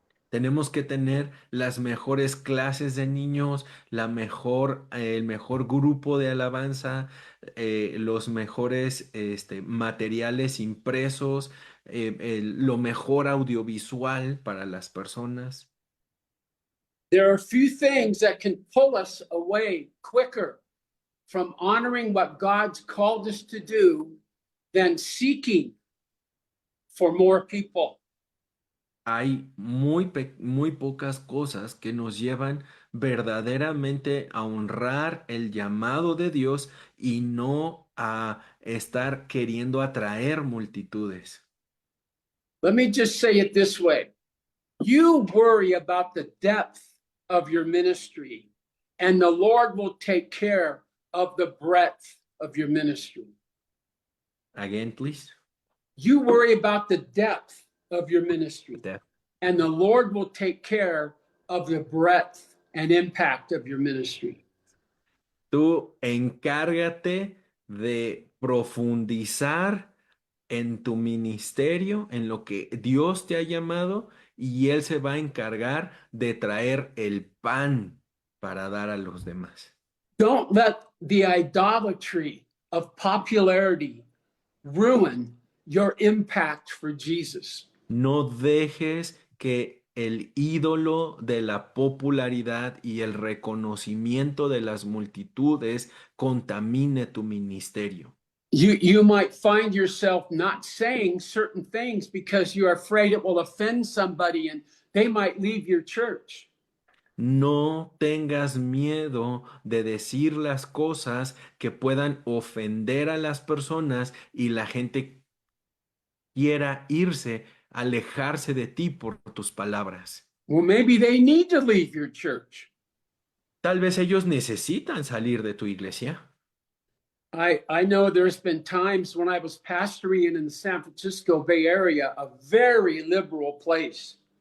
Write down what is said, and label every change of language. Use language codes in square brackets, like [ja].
[es] Tenemos que tener las mejores clases de niños, el mejor grupo de alabanza, los mejores materiales impresos, lo mejor audiovisual para las personas. [en] There are a few things that can pull us away quicker from honoring what God's called us to do than seeking for more people. [es] Hay muy pocas cosas que nos llevan verdaderamente a honrar el llamado de Dios y no a estar queriendo atraer multitudes. [en] Let me just say it this way. You worry about the depth of your ministry, and the Lord will take care of the breadth of your ministry. Again, please. You worry about the depth of your ministry, Depth. and the Lord will take care of the breadth and impact of your ministry. [es] Tú encárgate de profundizar en tu ministerio, en lo que Dios te ha llamado, y Él se va a encargar de traer el pan para dar a los demás. [en] Don't let the idolatry of popularity ruin your impact for Jesus. [es] No dejes que el ídolo de la popularidad y el reconocimiento de las multitudes contamine tu ministerio. [en] You might find yourself not saying certain things because you're afraid it will offend somebody and they might leave your church. [es] No tengas miedo de decir las cosas que puedan ofender a las personas y la gente quiera irse, alejarse de ti por tus palabras. [en] Well, maybe they need to leave your church. [es] Tal vez ellos necesitan salir de tu iglesia. [en] I know there's been times when I was pastoring in the San Francisco Bay Area, a very liberal place.